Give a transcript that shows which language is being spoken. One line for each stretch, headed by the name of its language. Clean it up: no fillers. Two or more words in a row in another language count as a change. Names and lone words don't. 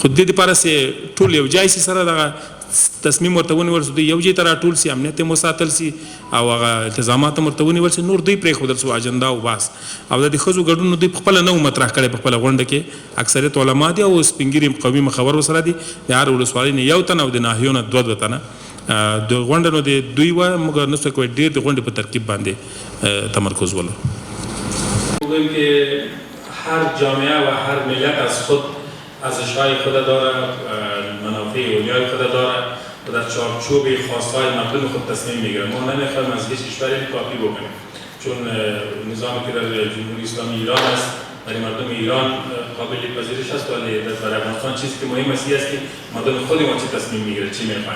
Pashto: خو د دې دپاره چې ټول یو ځای سي سره دغه تصمیم ورته ونیول سو دوی یو ځای ته راټول سي امنیت هم وساتل سي او هغه التزامات هم ورته ونیول سي نور دوی پرېښودل سو اجنډا او بحث او د ښځو ګډون دوی پخپله نه و مطرح کړی. په خپله غونډه کې اکثریت علما دي او سپین ږیري قومي مخور ورسره دي. د هر ولسوالۍ نه یو تن او د ناحیو نه 2 تنه د غونډه نو د دوی وه. موږ نسو کوی ډېر د غونډې په ترکیب باندې تمرکز ولرو.
Persian: میگویم که هر جامعه و هر ملت از خود ارزش‌های خود داره، منافع اولیای خود داره و در چارچوب خواست‌های مردم خود تصمیم میگیره. ما نمیخوایم از هیچ کشوری کاپی بکنیم چون نظامی که در جمهوری اسلامی ایران است برای مردم ایران قابل پذیرش است ولی در افغانستان چیزی که مهم است که مردم خود ما چه تصمیم میگیره چی میخواین.